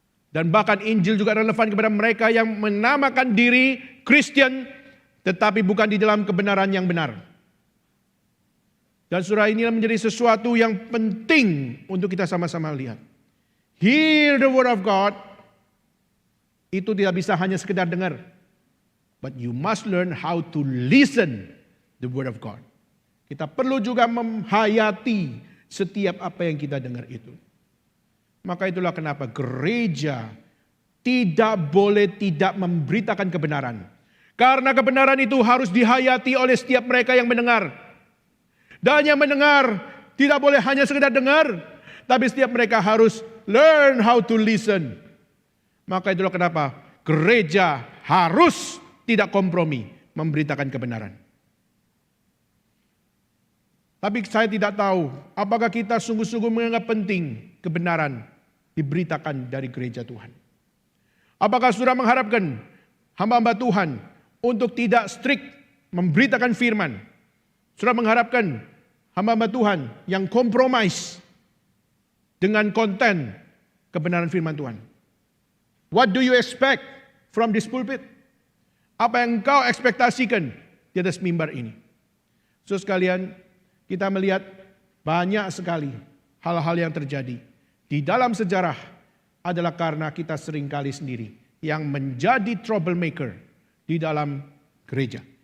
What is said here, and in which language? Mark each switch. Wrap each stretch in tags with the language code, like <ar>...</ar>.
<id>Dan bahkan Injil juga relevan kepada mereka yang menamakan diri Kristen, tetapi bukan di dalam kebenaran yang benar. Dan surah ini menjadi sesuatu yang penting untuk kita sama-sama lihat.</id> <en>Hear the word of God,</en> <id>itu tidak bisa hanya sekedar dengar.</id> <en>But you must learn how to listen the word of God.</en> <id>Kita perlu juga menghayati setiap apa yang kita dengar itu. Maka itulah kenapa gereja tidak boleh tidak memberitakan kebenaran. Karena kebenaran itu harus dihayati oleh setiap mereka yang mendengar. Dan yang mendengar tidak boleh hanya sekedar dengar, tapi setiap mereka harus</id> <en>learn how to listen.</en> <id>Maka itulah kenapa gereja harus tidak kompromi memberitakan kebenaran. Tapi saya tidak tahu apakah kita sungguh-sungguh menganggap penting kebenaran diberitakan dari gereja Tuhan. Apakah saudara mengharapkan hamba-hamba Tuhan untuk tidak strict memberitakan firman? Saudara mengharapkan hamba-hamba Tuhan yang kompromis dengan konten kebenaran firman Tuhan?</id> <en>What do you expect from this pulpit?</en> <id>Apa yang engkau ekspektasikan di atas mimbar ini? Saudara sekalian, kita melihat banyak sekali hal-hal yang terjadi di dalam sejarah adalah karena kita seringkali sendiri yang menjadi troublemaker di dalam gereja.</id>